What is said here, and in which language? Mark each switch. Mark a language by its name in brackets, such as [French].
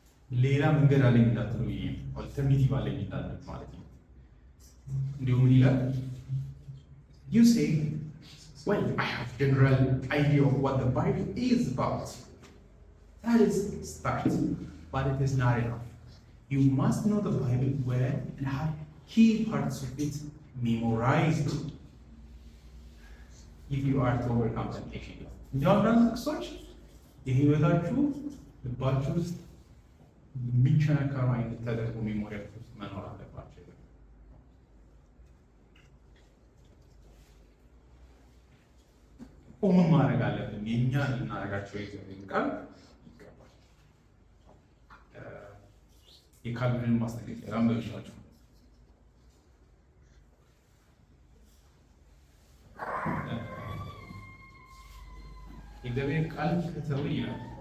[Amharic] ሌላ መንገድ አለኝ እንዳትሉ፣ ኦልተርኔቲቭ አለኝ እንዳትሉ ማለት ነው። እንዲሁም ምን ይላል? [English] You say, well, I have general idea of what the Bible is about. That is start, but it is not enough. You must know the Bible well and have key parts of it memorized if you are to overcome temptation. [Amharic] እንዲያውም ጥቅሶች የህይወታችሁ ልባችሁ ውስጥ የሚቸነከሩ አይነት ተደርጎ ሜሞሪያችሁ ውስጥ መኖር አለባቸው። ኦን ማድረግ አለብን። የእኛ ልናደርጋቸው የእግዚአብሔርን ቃል ይገባል። የካልቪንን ማስጠንቀቂያ ላንብብላችሁ። የእግዚአብሔር ቃል ከተው ይላል